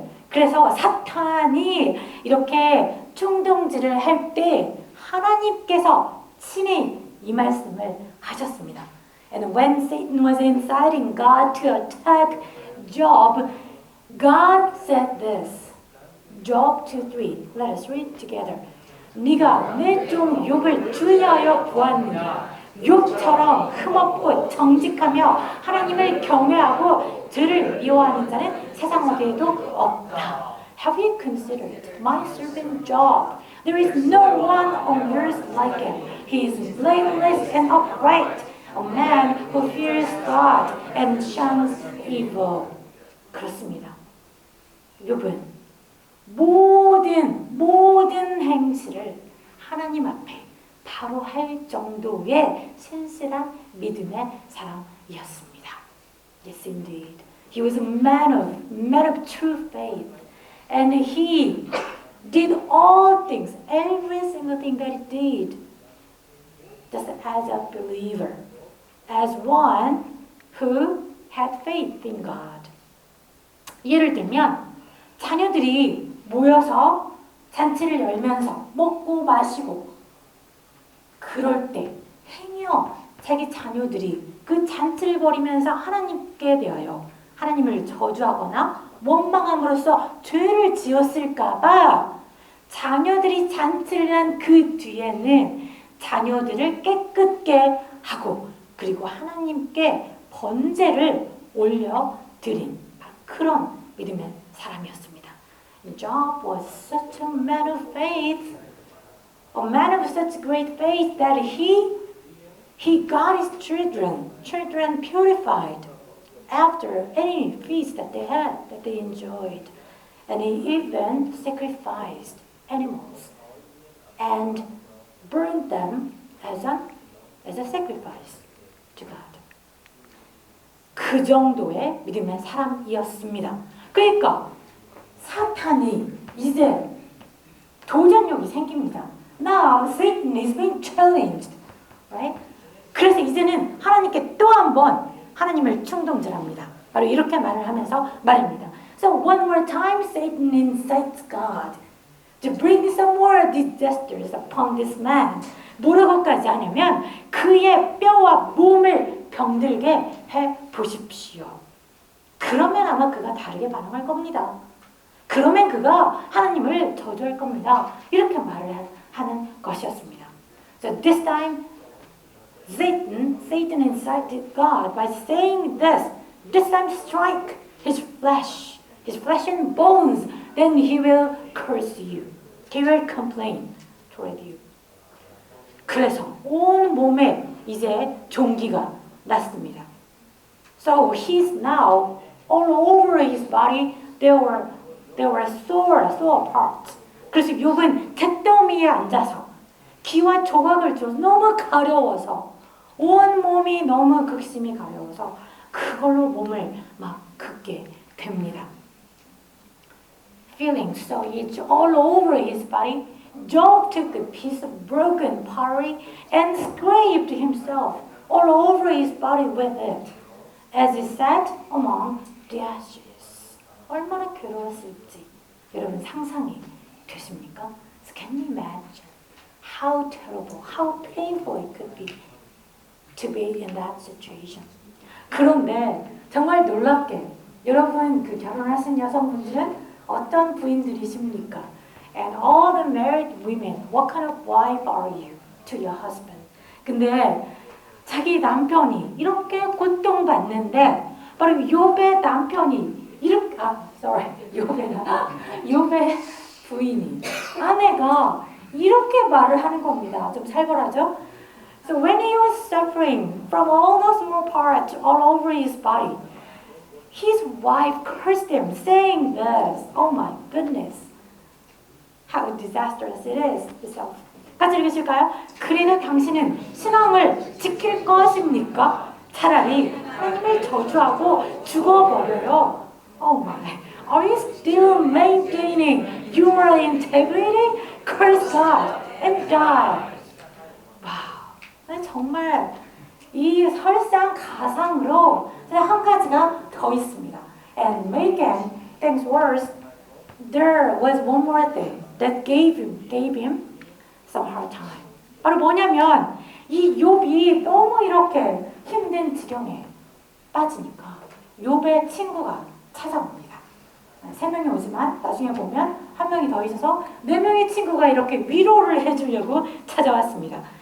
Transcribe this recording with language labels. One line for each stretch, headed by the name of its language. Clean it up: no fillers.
Korean: 그래서 사탄이 이렇게 충동질을 할 때 하나님께서 친히 이 말씀을 하셨습니다.
English: And when Satan was inciting God to attack Job, God said this. Job 2:3. Let us read together.
Korean: 네가 내 종 욥을 주의하여 보았느냐? 욥처럼 흠없고 정직하며 하나님을 경외하고 죄를 미워하는 자는 세상 어디에도 없다.
English: Have you considered my servant Job? There is no one on earth like him. He is blameless and upright, a man who fears God and shuns evil.
Korean: 그렇습니다. 욥은 모든 행실을 하나님 앞에 바로 할 정도의 신실한 믿음의 사람이었습니다.
English: Yes, indeed. He was a man of true faith, and he did all things, every single thing that he did, just as a believer, as one who had faith in God.
Korean: 예를 들면 자녀들이 모여서 잔치를 열면서 먹고 마시고 그럴 때 행여 자기 자녀들이 그 잔치를 벌이면서 하나님께 대하여 하나님을 저주하거나 원망함으로써 죄를 지었을까봐 자녀들이 잔치를 한 그 뒤에는 자녀들을 깨끗게 하고 그리고 하나님께 번제를 올려드린 그런 믿음의 사람이었습니다.
English: Job was such a man of faith, a man of such great faith that he got his children purified after any feast that they had, that they enjoyed. And he even sacrificed animals and burned them as a sacrifice to God.
Korean: 그 정도의 믿음의 사람이었습니다. 그러니까 사탄이 이제 도전력이 생깁니다.
English: Now Satan is being challenged, right?
Korean: 그래서 이제는 하나님께 또 한 번 하나님을 충동질합니다. 바로 이렇게 말을 하면서 말입니다.
English: So one more time Satan incites God to bring some more disasters upon this man.
Korean: 뭐라고까지 하냐면 그의 뼈와 몸을 병들게 해 보십시오. 그러면 아마 그가 다르게 반응할 겁니다. 그러면 그가 하나님을 저주할 겁니다. 이렇게 말을 하는 것이었습니다.
English: So this time Satan incited God by saying this time strike his flesh and bones, then he will curse you. He will complain toward you.
Korean: 그래서 온 몸에 이제 종기가 났습니다.
English: So he's now all over his body. There were sore parts.
Korean: 그래서 욥은 잿더미에 앉아서 기와 조각을 들어서 너무 가려워서 온 몸이 너무 극심히 가려워서 그걸로 몸을 막 긁게 됩니다.
English: Feeling so itch all over his body, Job took a piece of broken pottery and scraped himself all over his body with it, as he sat among the ashes.
Korean: 얼마나 괴로웠을지 여러분 상상이 되십니까?
English: So can you imagine how terrible, how painful it could be to be in that situation?
Korean: 그런데 정말 놀랍게 여러분 그 결혼하신 여성분들은 어떤 부인들이십니까?
English: And all the married women, what kind of wife are you to your husband?
Korean: 근데 자기 남편이 이렇게 고통받는데 바로 욥의 남편이 이렇게 욥의 부인이 아내가 이렇게 말을 하는 겁니다. 좀 살벌하죠?
English: So when he was suffering from all those small parts all over his body, his wife cursed him, saying this, "Oh my goodness, how disastrous it is."
Korean: 그래서 같이 읽으실까요? 그리는 당신은 신앙을 지킬 것입니까? 차라리 하나님을 저주하고 죽어버려요.
English: Oh my, are you still maintaining your integrity? Curse God and die.
Korean: 와우, 정말 이 설상가상으로 한 가지가 더 있습니다.
English: And making things worse, there was one more thing that gave him some hard time.
Korean: 바로 뭐냐면 이 욥이 너무 이렇게 힘든 지경에 빠지니까 욥의 친구가 찾아옵니다. 3명이 오지만 나중에 보면 1명이 더 있어서 4명의 친구가 이렇게 위로를 해주려고 찾아왔습니다.